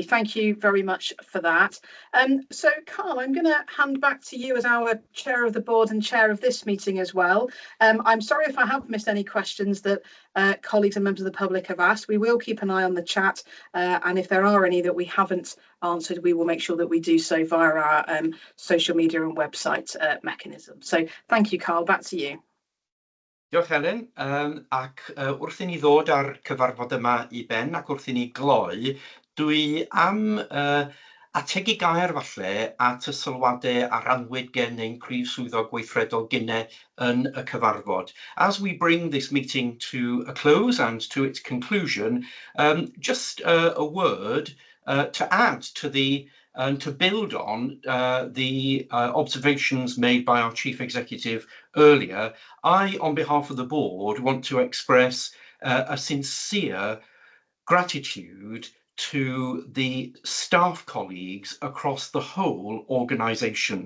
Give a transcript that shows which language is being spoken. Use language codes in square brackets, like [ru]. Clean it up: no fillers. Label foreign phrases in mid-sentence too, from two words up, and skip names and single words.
[en] Thank you very much for that. So Carl, I'm going to hand back to you as our chair of the board and chair of this meeting as well. I'm sorry if I have missed any questions that colleagues and members of the public have asked. We will keep an eye on the chat, and if there are any that we haven't answered, we will make sure that we do so via our social media and website mechanism. So thank you, Carl, back to you. [cy] Diolch Helen, ac wrth i ni ddod ar cyfarfod yma I ben ac wrth I ni gloi, dwi am ategu gair falle at y sylwadau a ranwyd gen ein prif swyddog gweithredol Ginne yn y cyfarfod. [en] As we bring this meeting to a close and to its conclusion, just a word to add to the and to build on the observations made by our Chief Executive earlier. I, on behalf of the board, want to express a sincere gratitude to the staff colleagues across the whole organisation.